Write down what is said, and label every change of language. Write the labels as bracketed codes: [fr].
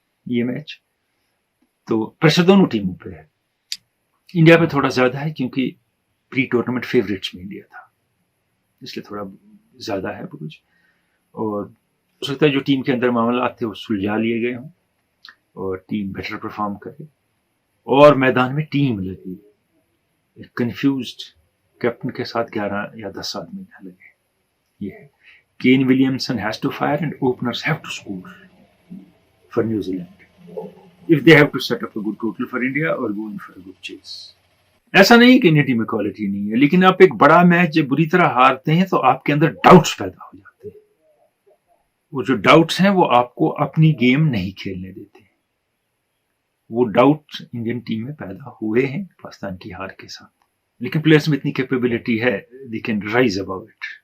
[ur] یہ میچ تو پریشر دونوں ٹیموں پہ ہے. انڈیا پہ تھوڑا زیادہ ہے کیونکہ پری ٹورنامنٹ فیوریٹس میں انڈیا تھا, اس لیے تھوڑا زیادہ ہے بروج. اور ہو سکتا ہے جو ٹیم کے اندر معاملات تھے وہ سلجھا لیے گئے ہوں اور ٹیم بیٹر پرفارم کرے اور میدان میں ٹیم لگی. ایک کنفیوزڈ کیپٹن کے ساتھ 11 یا 10 آدمی نہ لگے. یہ ہے [en] Kane Williamson has to fire and openers have to score for New Zealand if they have to set up a good total for India or go in for a good chase. [ur] ایسا نہیں کہ India team میں quality نہیں ہے, لیکن آپ ایک بڑا میچ جب بری طرح ہارتے ہیں تو آپ کے اندر ڈاؤٹس پیدا ہو جاتے ہیں. وہ جو ڈاؤٹس ہیں وہ آپ کو اپنی گیم نہیں کھیلنے دیتے. وہ ڈاؤٹ انڈین ٹیم میں پیدا ہوئے ہیں پاکستان کی ہار کے ساتھ, لیکن پلیئرز میں اتنی کیپیبلٹی ہے [en] they can rise above it.